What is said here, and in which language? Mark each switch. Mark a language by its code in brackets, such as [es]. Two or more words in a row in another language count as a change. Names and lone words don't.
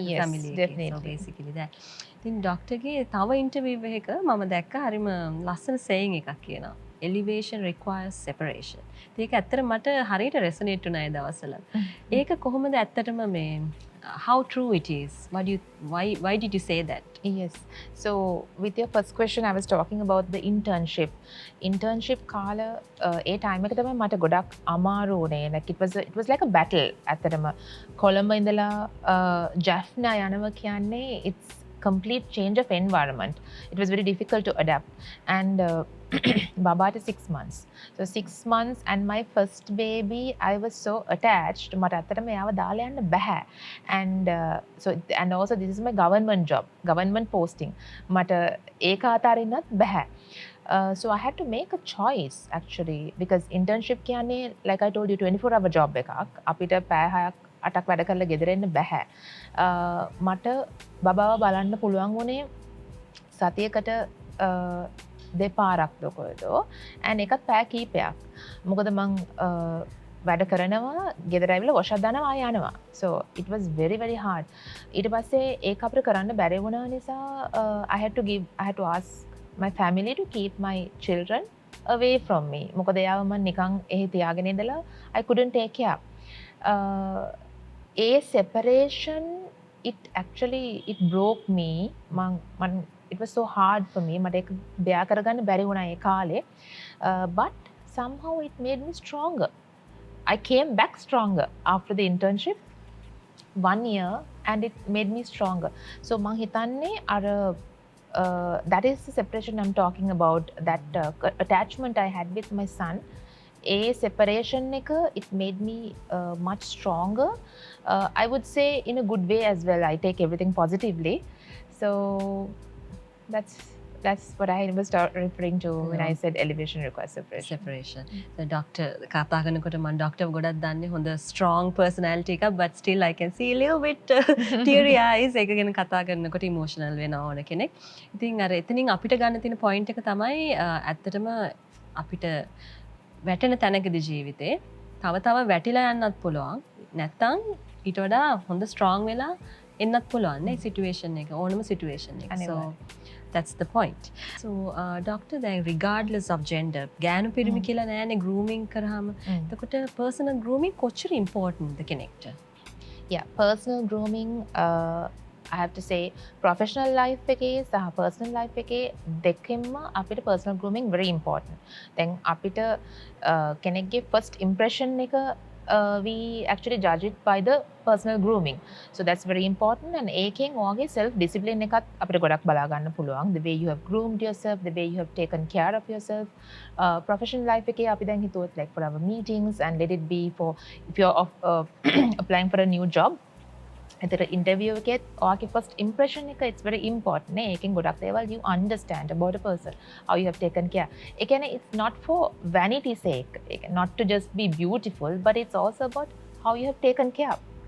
[en] Yes, [si] family එකේ. [en] definitely. So basically that. [si] ඉතින් ඩොක්ටර්ගේ තව ඉන්ටර්විව් එකක මම දැක්ක හරිම ලස්සන saying එකක් කියනවා. [en] Elevation requires separation. [si] ඒක ඇත්තට මට හරියට resonate වුණා ඒ දවස්වල. ඒක කොහොමද ඇත්තටම මේ [en] how true it is? Why did you say that? Yes. So with your first question, I was talking about the internship. [si] Internship කාල ඒ time එක තමයි මට ගොඩක් අමාරු වුණේ. [en] Like it was like a battle [si] ඇත්තටම. කොළඹ ඉඳලා ජැෆ්නා යනවා කියන්නේ [en] it's complete change of environment. It was very difficult to adapt. And Baba to 6 months. So 6 months and my first baby, I was so attached. [si] මට ඇත්තටම එයාව දාලා යන්න බෑ. [en] And also this is my government job, government posting. [si] මට ඒක අතාරින්නත් බෑ. [en] So I had to make a choice actually because internship කියන්නේ like I told you 24-hour job එකක්. [si] අපිට පැය 6ක් 8ක් වැඩ කරලා ගෙදර එන්න බෑ. මට බබාව බලන්න පුළුවන් වුණේ සතියකට දෙපාරක් දොකොයදෝ and එකත් පැය කීපයක්. මොකද මං වැඩ කරනවා ගෙදර ඇවිල්ලා වොෂක් දානවා ආය යනවා. [en] So it was very very hard. [si] ඊට පස්සේ ඒක අපිට කරන්න බැරි වුණා නිසා [en] I had to ask my family to keep my children away from me. [si] මොකද එයාව මම නිකන් එහෙ තියාගෙන ඉඳලා [en] I couldn't take care. A separation it broke me. It was so hard for me. [si] මට ඒක bear කරගන්න බැරි වුණා ඒ කාලේ. [en] But somehow it made me stronger. I came back stronger after the internship 1 year and it made me stronger. So [si] මං හිතන්නේ අර [en] that is the separation I'm talking about, that attachment I had with my son. A separation it made me much stronger. I would say in a good way as well. I take everything positively. So that's what I was referring to when I said elevation requires separation. So doctor [si] කතා කරනකොට මම ඩොක්ටර් ගොඩක් දන්නේ හොඳ [en] strong personality එකක්, but still I can see a little bit teary eyes. [si] ඒක ගැන කතා කරනකොට emotional වෙනවා ඕන කෙනෙක්. ඉතින් අර එතනින් අපිට ගන්න තියෙන point එක තමයි ඇත්තටම අපිට වැටෙන තැනකදී ජීවිතේ තව වැටිලා යන්නත් පුළුවන්. නැත්තම් ඊට වඩා හොඳ [en] strong වෙලා [si] එන්නත් පුළුවන් නේ situation එක, ඕනම situation එක. [en] So that's the point. So doctor, then regardless of gender, [si] ගෑනු පිරිමි කියලා නෑනේ grooming කරාම. එතකොට personal grooming කොච්චර important ද කෙනෙක්ට? [en] Yeah, personal grooming I have to say professional life [si] එකේ සහ [en] personal life එකේ [si] දෙකෙන්ම අපිට [en] personal grooming very important. [si] දැන් අපිට කෙනෙක්ගේ [en] first impression එක we actually judge it by the personal grooming. So that's very important. [si] And ඒකෙන් ඔයාගේ [en] self discipline [si] එකත් අපිට ගොඩක් බලා ගන්න පුළුවන්. [en] The way you have groomed yourself, the way you have taken care of yourself. Professional life [si] එකේ අපි දැන් හිතුවොත් [en] like for our meetings and let it be for if you're applying for a new job. [si] එතන interview එකේත් ඔයාගේ [en] first impression [si] එක [en] it's very important [si] නේ. ඒකෙන් ගොඩක් දේවල් [en] you understand about a person, how you have taken care. [si] ඒ කියන්නේ [en] it's not for vanity sake, not to just be beautiful, but it's also about how you have taken care.